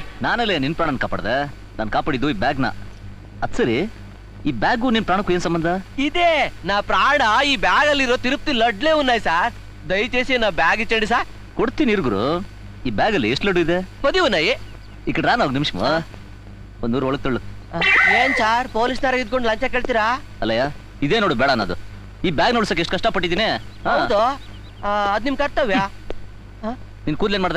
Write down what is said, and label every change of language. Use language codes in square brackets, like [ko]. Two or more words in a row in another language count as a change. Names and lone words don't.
[kn] ನಾನಲ್ಲೇ ನಿನ್ ಪ್ರಾಣ ಕಾಪಾಡ್ದೆ. ನಾನು ಕಾಪಾಡಿದ್ದು ಈ ಬ್ಯಾಗ್ನ. ಅದ್ ಸರಿ, ಈ ಬ್ಯಾಗು ನಿನ್ ಪ್ರಾಣಕ್ಕೂ ಏನ್ ಸಂಬಂಧ? [te] ఇదే నా ప్రాణ ఈ బ్యాగ్ అಲ್ಲಿರೋ తిరుపతి లడ్లే ఉన్నాయి సార్. దయచేసి నా బ్యాగ్ ఇచ్చండి సార్. [kn] ಕೊಡ್ತೀನಿ ಇರುಗುರು. ಈ ಬ್ಯಾಗ್ ಅಲ್ಲಿ ಎಷ್ಟು ಲಡ್ಡು ಇದೆ? [te] 10 ఉన్నాయి. [kn] ಈ ಕಡೆ ರಾನ 1 ನಿಮಿಷ. 100 ಒಳಗೆ ತೊಳ್ಳು. ಏನ್ ಸಾರ್ ಪೊಲೀಸ್ನವ್ರ ಇದ್ಕೊಂಡು ಲಂಚ ಕೇಳ್ತೀರಾ? ಅಲ್ಲಯ್ಯ, ಇದೇ ನೋಡು ಬೇಡ ಅನ್ನೋದು. ಈ ಬ್ಯಾಗ್ ನೋಡ್ಸಕ್ಕೆ ಎಷ್ಟು ಕಷ್ಟಪಟ್ಟಿದ್ದೀನಿ. ಹೌದು, ಅದ್ ನಿಮ್ ಕರ್ತವ್ಯ. ನಿನ್ ಕೂದ್ಲೇನ್ ಮಾಡ್ದೆ?